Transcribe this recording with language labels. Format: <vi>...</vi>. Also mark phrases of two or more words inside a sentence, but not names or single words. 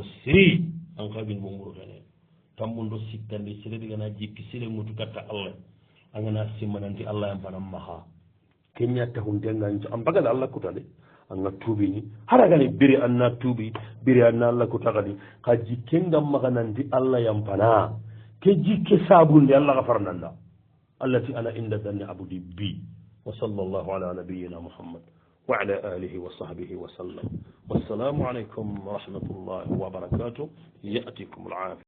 <snk>siri an xa junubu mburuxene tammun ɗo sikkandi sere digana jikki sere ŋutu katta allah a ngana simmananti allah yampanan maxa ke ñattahuntenganco an bagada allah kutade anga tuubini haragani biri anna tuubi biri anna allah kutaxadi xa jikke ngam maxananti allah yampana ke jikke sabunde allah xa farnanda allati ana inda danni abudi bi</snk> <ar>وصلى الله على نبينا محمد وعلى آله وصحبه وسلم والسلام عليكم ورحمة الله وبركاته</ar> <snk>yatikum alafia</snk>